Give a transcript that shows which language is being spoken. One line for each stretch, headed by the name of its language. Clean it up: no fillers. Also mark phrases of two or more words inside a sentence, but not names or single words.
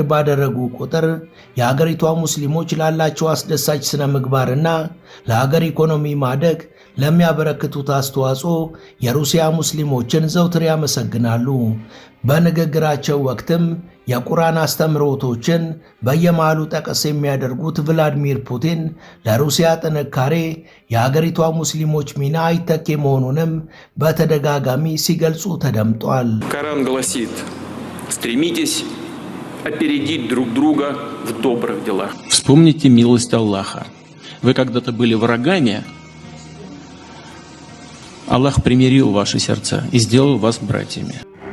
Amharic: ባደረጉ ቁጥር የአገሪቷ ሙስሊሞች ላላቸው አስደሳች ስነ ምግባርና ለአገር ኢኮኖሚ ማደግ ለሚያበረክቱት አስተዋጽኦ የሩሲያ ሙስሊሞችን ዘውትር ያመሰግናሉ። በንግግራቸው ወቅትም የቁርአን አስተምህሮቶችን በየመሃሉ ጠቀስ የሚያደርጉት ቭላዲሚር ፑቲን ለሩሲያ ጥንካሬ የአገሪቷ ሙስሊሞች ሚና አይተኬ መሆኑንም በተደጋጋሚ ሲገልጹ ተደምጧል።
Russian: Коран гласит: стремитесь опередить друг друга в добрых делах. Вспомните милость Аллаха. Вы когда-то были врагами, Аллах примирил ваши сердца и сделал вас братьями.